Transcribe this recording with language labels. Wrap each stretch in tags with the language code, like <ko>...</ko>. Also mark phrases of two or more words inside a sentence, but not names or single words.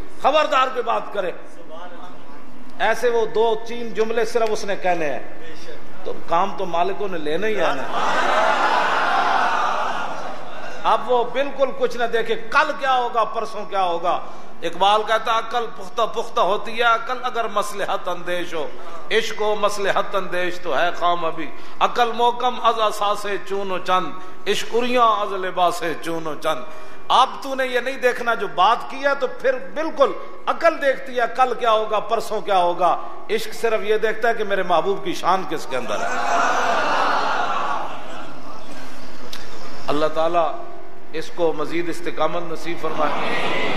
<ur>خبردار کوئی بات کرے، ایسے وہ 2-3 جملے صرف اس نے کہنے ہیں تو کام تو مالکوں نے لینا ہی ہے نا۔ اب وہ بالکل کچھ نہ دیکھے کل کیا ہوگا پرسوں کیا ہوگا۔ اقبال کہتا عقل پختہ پختہ ہوتی ہے عقل اگر مصلحت اندیش ہو، عشق و مصلحت اندیش تو ہے خام ابھی،</ur> <fa>عقل محکم از اساس چون و چند، عشقریاں از لباس چون و چند۔</fa> <ur>اب تو نے یہ نہیں دیکھنا جو بات کی ہے تو پھر بالکل عقل دیکھتی ہے کل کیا ہوگا پرسوں کیا ہوگا، عشق صرف یہ دیکھتا ہے کہ میرے محبوب کی شان کس کے اندر ہے۔ اللہ تعالیٰ اس کو مزید استقامت نصیب فرمائے.</ur>